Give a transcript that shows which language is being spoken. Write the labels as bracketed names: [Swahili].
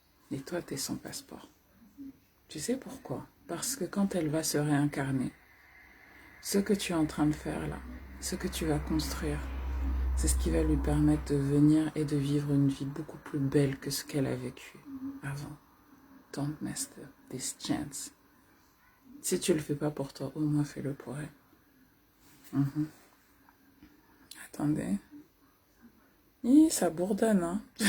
[French] Et toi, tu es son passeport. Tu sais pourquoi? Parce que quand elle va se réincarner, ce que tu es en train de faire là, ce que tu vas construire, c'est ce qui va lui permettre de venir et de vivre une vie beaucoup plus belle que ce qu'elle a vécu avant. [English] Don't mess up this chance. [French] Si tu le fais pas pour toi, au moins fais-le pour elle. Attendez. Ça bourdonne, hein.